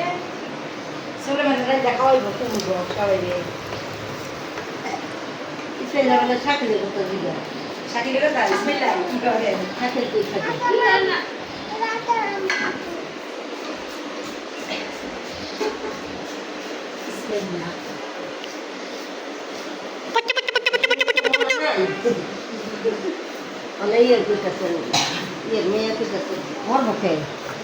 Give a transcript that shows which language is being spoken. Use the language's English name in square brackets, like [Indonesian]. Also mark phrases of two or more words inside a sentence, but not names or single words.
[Bangla] চলে মানে দেখা হইব তুমি সবাই ইসমাইলা শাকিলের কথা দিবা শাকিলের কথা ইসমাইলা কি করে শাকিল কই থাকে না [Portuguese] ইসমাইলা Olha aí a aplicação. E a minha aplicação. Olha o que é.